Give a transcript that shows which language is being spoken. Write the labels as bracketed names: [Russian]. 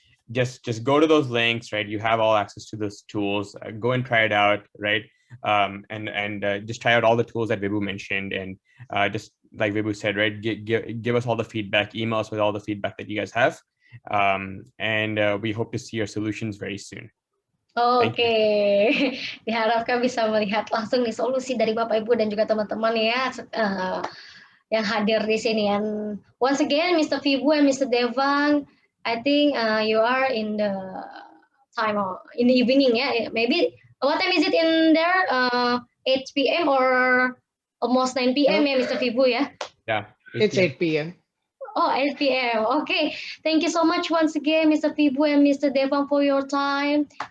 [English] Just go to those links, right? You have all access to those tools. Go and try it out, right? And just try out all the tools that Vibhu mentioned, and just like Vibhu said, right? Give us all the feedback. Email us with all the feedback that you guys have. And we hope to see your solutions very soon. [Indonesian] Oke, diharapkan bisa melihat langsung nih solusi dari Bapak Ibu dan juga teman-teman ya yang hadir di sini. [English] And once again, Mr. Vibu and Mr. Devang, I think you are in the time in the evening ya. Maybe what time is it in there? 8 p.m. or almost 9 p.m. ya, Mr. Vibu ya? Yeah, It's 8 p.m. Oh, 8 p.m. Okay. Thank you so much once again, Mr. Vibu and Mr. Devang, for your time.